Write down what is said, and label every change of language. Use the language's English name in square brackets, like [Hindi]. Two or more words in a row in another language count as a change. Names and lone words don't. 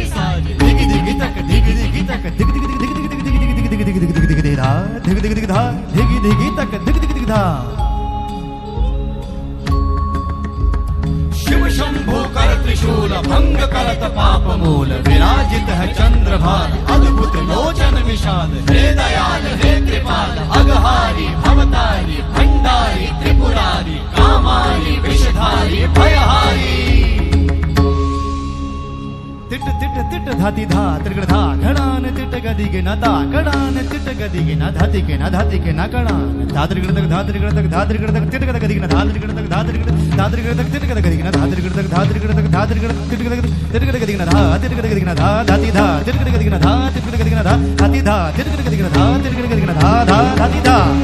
[Hindi] साजे दिग दिग तक दिग दिग तक दिग दिग दिग दिग दिग दिग दिग दिग दिग दिग दिग धा दिग दिग दिग धा दिग दिग तक दिग दिग दिग धा शिव शंभो कर त्रिशूल भंग करत पाप मूल विराजित है चंद्रभाल अद्भुत लोचन विशाल हे दयाल हे कृपाल अगहारी भवतारी भंडारी त्रिपुरारी कामारी विषधारी भयहारी तिट तिट तिट धाति धा त्रिगड़ धा घड़ान तिट गदिगे न ता कड़ान तिट गदिगे न धातिगे न धातिगे न कड़ान धात्रिगड़ तक धात्रिगड़ तक धात्रिगड़ तक तिट गदिगे न धात्रिगड़ तक धात्रिगड़ धात्रिगड़ तक तिट गदिगे न धात्रिगड़ तक धात्रिगड़ तक धात्रिगड़ तिट गदिगे न धा तिट गदिगे न धा धाति धा तिट गदिगे न धा तिट गदिगे न धा धाति धा तिट गदिगे न धा तिट गदिगे न धा धा धाति धा